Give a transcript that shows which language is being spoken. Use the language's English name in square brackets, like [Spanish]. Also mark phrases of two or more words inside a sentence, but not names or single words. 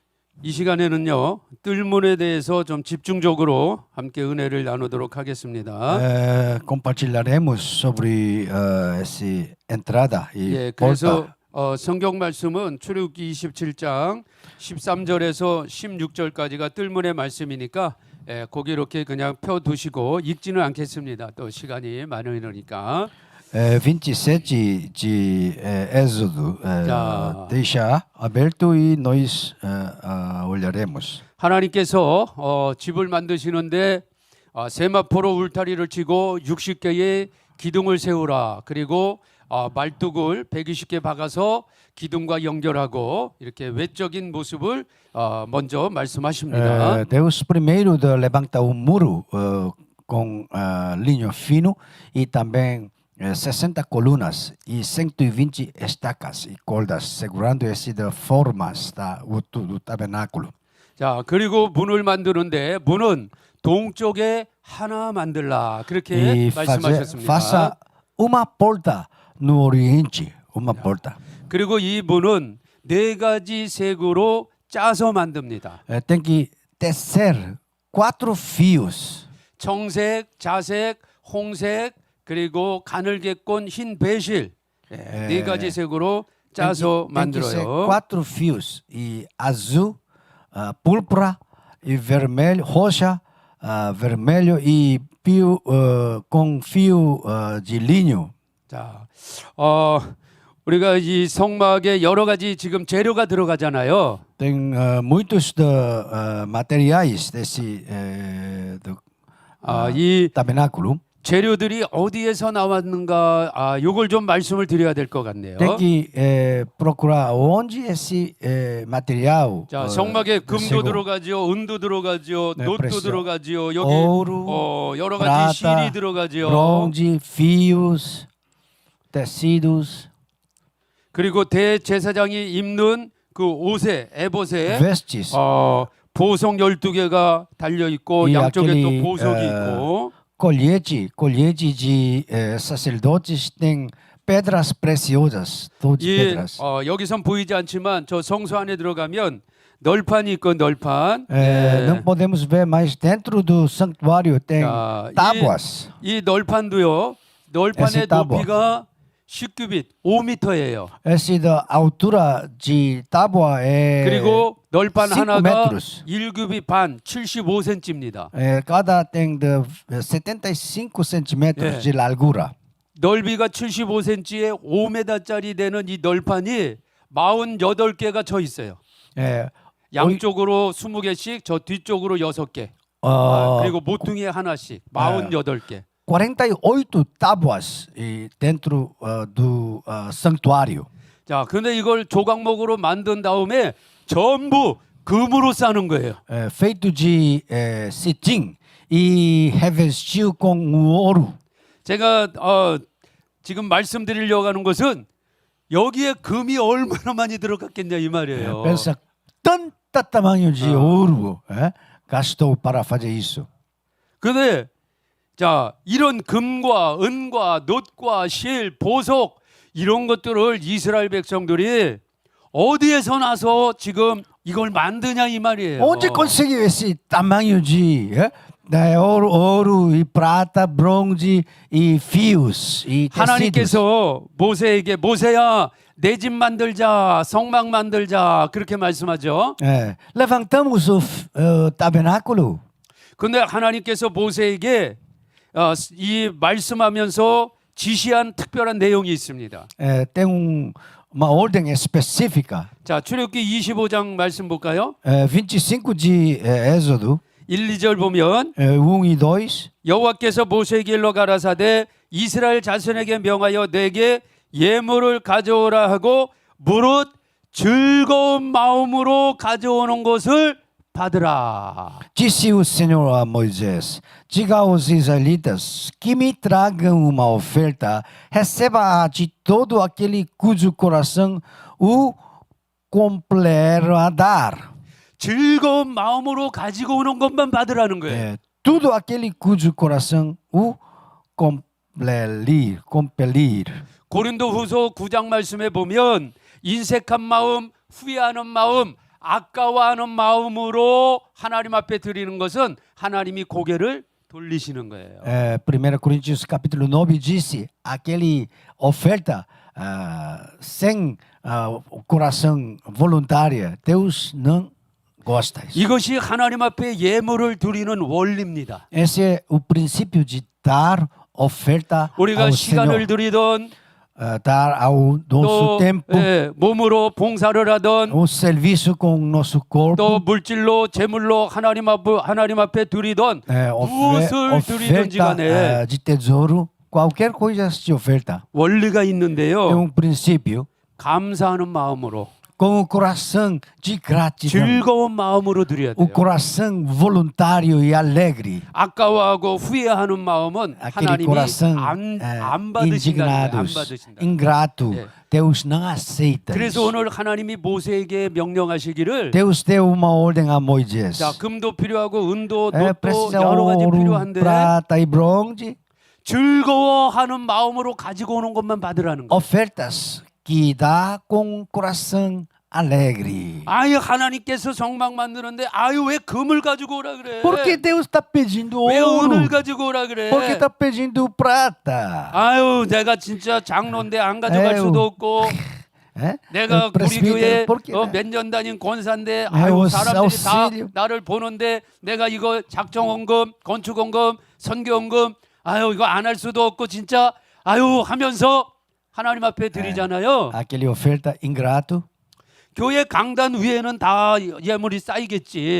[Korean] 이 시간에는요, 뜰문에 대해서 좀 집중적으로 함께 은혜를 나누도록 하겠습니다. [Portuguese] Compartilharemos sobre essa entrada e [Korean] 예, [Portuguese] porta. [Korean] 그래서 성경 말씀은 출애굽기 27장 13절에서 16절까지가 뜰문의 말씀이니까 거기 이렇게 그냥 펴 두시고 읽지는 않겠습니다. 또 시간이 많으니까. [Portuguese] 27 de Êxodo. [Korean] 자. [Portuguese] Deixa aberto e nós olharemos. [Korean] 하나님께서 집을 만드시는데 세마포로 울타리를 치고 60개의 기둥을 세우라. 그리고 말뚝을 120개 박아서 기둥과 연결하고 이렇게 외적인 모습을 먼저 말씀하십니다. [Portuguese] Deus primeiro levanta um muro com linho fino e também 60 colunas e 120 estacas e cordas segurando essas formas do tabernáculo. [Korean] 자, 그리고 문을 만드는데 문은 동쪽에 하나 만들라. 그렇게 말씀하셨습니다. [Portuguese] Faça uma porta no oriente, uma porta. [Korean] 그리고 이 문은 네 가지 색으로 짜서 만듭니다. [Portuguese] Tem que tecer 4 fios. [Korean] 청색, 자색, 홍색, 그리고 가늘게꼰 흰 배실 네 가지 색으로 짜서 [Portuguese] Tem que ser [Korean] 만들어요. [Portuguese] 4 fios e azul, púrpura e vermelho, roxa, vermelho e fio com fio de linho. [Korean] 자, 우리가 이 성막에 여러 가지 지금 재료가 들어가잖아요. [Portuguese] Tem muitos materiais desse do [Korean] 이 [Portuguese] tabernáculo. [Korean] 재료들이 어디에서 나왔는가? 요걸 좀 말씀을 드려야 될 것 같네요. [Portuguese] Tem que procurar onde esse material. [Korean] 자, 성막에 금도 [Portuguese] chegou. [Korean] 들어가지요, 은도 들어가지요, 네, 놋도 그랬어요. 들어가지요, 여기 [Portuguese] 오로, [Korean] 여러 가지 [Portuguese] prata, [Korean] 실이 들어가지요. [Portuguese] bronze, fios, tecidos, [Korean] 그리고 대제사장이 입는 그 옷에 에봇에 [Portuguese] vestes. [Korean] 보석 12개가 달려 있고 이 양쪽에 아끼리, 또 보석이 있고 [Portuguese] Colhete de sacerdotes tem pedras preciosas, todas [Korean] 이 [Portuguese] pedras. [Korean] 여기선 보이지 않지만 저 성소 안에 들어가면 널판이 있고 널판. [Portuguese] Não podemos ver, mas dentro do santuário tem [Korean] 자, [Portuguese] tábuas. [Korean] 이 널판도요. 널판의 [Portuguese] esse tábua. [Korean] 높이가 10규빗 5m예요. [Portuguese] Essa da altura de tábua é [Korean] 그리고 널판 [Portuguese] 5 [Korean] 하나가 [Portuguese] metros. [Korean] 1규빗 반 75cm입니다. [Portuguese] Cada tem de 75 centímetros de largura. [Korean] 넓이가 75cm에 5m짜리 되는 이 널판이 48개가 쳐 있어요. 양쪽으로 20개씩, 저 뒤쪽으로 6개. 그리고 모퉁이에 하나씩 48개. [Portuguese] 48 tábuas dentro do santuário. [Korean] 자, 근데 이걸 조각목으로 만든 다음에 전부 금으로 싸는 거예요. [Portuguese] Feito de cetim e revestiu com ouro. [Korean] 제가 지금 말씀드리려고 하는 것은 여기에 금이 얼마나 많이 들어갔겠냐 이 말이에요. [Portuguese] Pensa tanta tamanho de ouro gastou para fazer isso. [Korean] 근데 자, 이런 금과 은과 놋과 실, 보석 이런 것들을 이스라엘 백성들이 어디에서 나서 지금 이걸 만드냐 이 말이에요. [Portuguese] Onde conseguiu esse tamanho de ouro e prata, bronze e fios e tecidos? [Korean] 하나님께서 모세에게 모세야 내 집 만들자, 성막 만들자 그렇게 말씀하죠. [Portuguese] Levantamos o tabernáculo. [Korean] 근데 하나님께서 모세에게 이 말씀하면서 지시한 특별한 내용이 있습니다. [Portuguese] Tem uma ordem específica. [Korean] 자, 출애굽기 25장 말씀 볼까요? [Portuguese] 25 de Êxodo, 1, [Korean] 2절 보면 [Portuguese] 1 e 2. [Korean] 여호와께서 모세에게 일러 가라사대 이스라엘 자손에게 명하여 내게 예물을 가져오라 하고 무릇 즐거운 마음으로 가져오는 것을 받으라. [Portuguese] Disse o Senhor a Moisés: Diga aos israelitas que me tragam uma oferta, receba de todo aquele cujo coração o compleram a dar. [Korean] 즐거운 마음으로 가지고 오는 것만 받으라는 거예요. [Portuguese] Tudo aquele cujo coração o compelir. [Korean] 고린도후서 9장 말씀에 보면 인색한 마음, 후회하는 마음, 아까워하는 마음으로 하나님 앞에 드리는 것은 하나님이 고개를 돌리시는 거예요. [Portuguese] 1 Coríntios capítulo 9 disse, aquele oferta sem o coração voluntária, Deus não gosta disso. [Korean] 이것이 하나님 앞에 예물을 드리는 원리입니다. [Portuguese] Esse é o princípio de dar oferta [Korean] 우리가 [Portuguese] ao [Korean] 시간을 [Portuguese] Senhor, [Korean] 드리던 [Portuguese] dar ao nosso [Korean] 또 [Portuguese] tempo, [Korean] 몸으로 봉사를 하던 [Portuguese] o serviço com o nosso corpo, [Korean] 또 물질로 제물로 하나님 앞에 드리던 무엇을 드리든지 [Portuguese] oferta [Korean] 간에 [Portuguese] de tesouro, qualquer coisa de oferta. [Korean] 원리가 [Portuguese] Tem [Korean] 있는데요. [Portuguese] princípio [Korean] 감사하는 마음으로 [Portuguese] com o coração de gratidão, [Korean] 즐거운 마음으로 드려야 [Portuguese] o [Korean] 돼요. [Portuguese] coração voluntário e alegre, [Korean] 아까워하고 후회하는 마음은 [Portuguese] aquele [Korean] 하나님이 [Portuguese] coração [Korean] 안 받으신다는 거예요. 안 [Portuguese] indignados, [Korean] 받으신다. [Portuguese] ingrato. [Korean] 예. [Portuguese] Deus não aceita [Korean] 그래서 [Portuguese] isso. [Korean] 오늘 하나님이 모세에게 명령하시기를 [Portuguese] Deus deu uma ordem a Moisés. [Korean] 자, 금도 필요하고 은도, [Portuguese] É, [Korean] 놋도 [Portuguese] precisa [Korean] 여러 가지 [Portuguese] ouro, [Korean] 필요한데 [Portuguese] prata e bronze, [Korean] 즐거워하는 마음으로 가지고 오는 것만 받으라는 거예요. [Portuguese] ofertas que dá com coração alegre. [Korean] 아유, 하나님께서 성막 만드는데 아유, 왜 금을 가지고 오라 그래? [Portuguese] Por que Deus está pedindo [Korean] 왜 [Portuguese] ouro? [Korean] 은을 가지고 오라 그래? [Portuguese] Por que está pedindo prata? [Korean] 아유, 내가 진짜 장로인데 안 가져갈 에휴. 수도 없고 [Portuguese] É? [Korean] 내가 [Portuguese] O [Korean] 우리 교회 [Portuguese] presbítero, por que, né? [Korean] 몇 년 다닌 권사인데 아유, 아유, 사람들이 [Portuguese] auxílio. [Korean] 다 나를 보는데 내가 이거 작정원금, 건축원금, 선교원금 아유, 이거 안 할 수도 없고 진짜 아유 하면서 하나님 앞에 드리잖아요. [Portuguese] Aquele oferta ingrato. [Korean] 교회 강단 위에는 다 예물이 쌓이겠지.